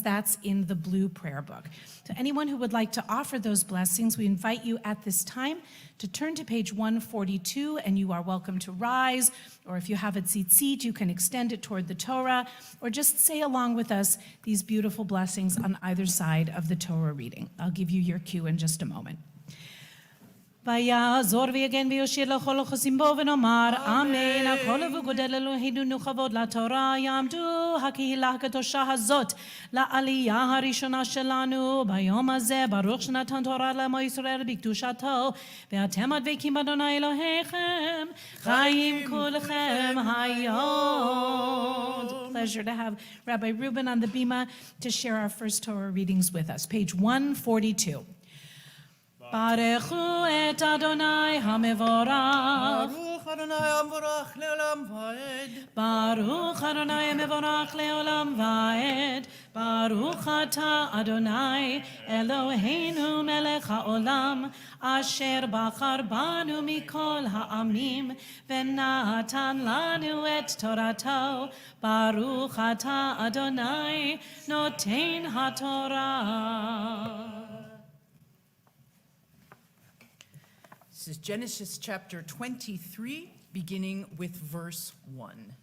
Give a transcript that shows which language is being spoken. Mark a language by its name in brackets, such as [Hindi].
[English] That's in the blue prayer book. So anyone who would like to offer those blessings, we invite you at this time to turn to page 142, and you are welcome to rise, or if you have a tzitzit, you can extend it toward the Torah, or just say along with us these beautiful blessings on either side of the Torah reading. I'll give you your cue in just a moment. [Hebrew] ויעזור ויגן ויושיע לכל החוסים בו ונאמר אמן. הכל וגודל אלוהינו כבוד לתורה יעמדו הקהילה הקדושה הזאת לעלייה הראשונה שלנו ביום הזה. ברוך שנתן תורה לעמו ישראל בקדושתו ואתם הדבקים באדוני אלוהיכם חיים כולכם היום. [English] Pleasure to have Rabbi Reuben on the bima to share our first Torah readings with us. Page 142. [Hebrew] ברכו את אדוני המבורך. ברוך אדוני המבורך לעולם ועד. ברוך אדוני המבורך לעולם ועד. ברוך אתה אדוני אלוהינו מלך העולם אשר בחר בנו מכל העמים ונתן לנו את תורתו. ברוך אתה אדוני נותן התורה. [English] This is Genesis chapter 23, beginning with verse 1.